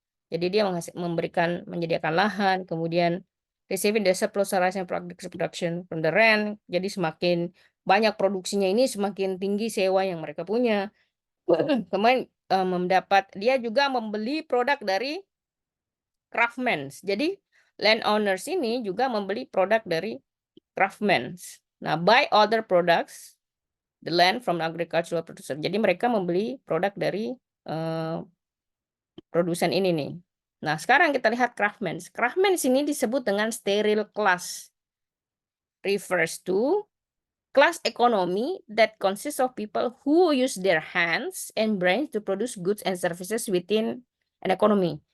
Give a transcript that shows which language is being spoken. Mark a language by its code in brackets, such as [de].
[id] Jadi dia menyediakan lahan, kemudian [en] receiving the surplus and production from the rent. [id] Jadi semakin banyak produksinya ini semakin tinggi sewa yang mereka punya. Kemudian dia juga membeli produk dari craftsmen. Jadi landowners ini juga membeli produk dari craftsmen. Nah, [en] buy other products the land from agricultural producer. [id] Jadi mereka membeli produk dari produsen ini nih. Nah, sekarang kita lihat craftsmen. Craftsmen ini disebut dengan sterile class. [en] Refers to class economy that consists of people who use their hands and brains to produce goods and services within an economy.